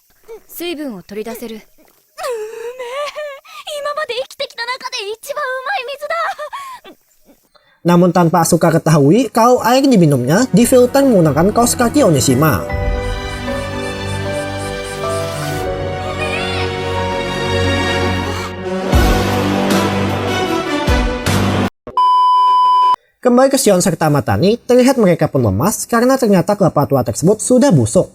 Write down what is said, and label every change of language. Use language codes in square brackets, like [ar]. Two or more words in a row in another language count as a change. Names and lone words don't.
[ja] 水分を取り出せる。今まで生きてきた中で一番うまい水だ。 [id] Namun tanpa Asuka ketahui kalau air diminumnya difilter menggunakan kaos kaki Onishima. Kembali ke Shion serta Matani, terlihat mereka pun lemas karena ternyata kelapa tua tersebut sudah busuk.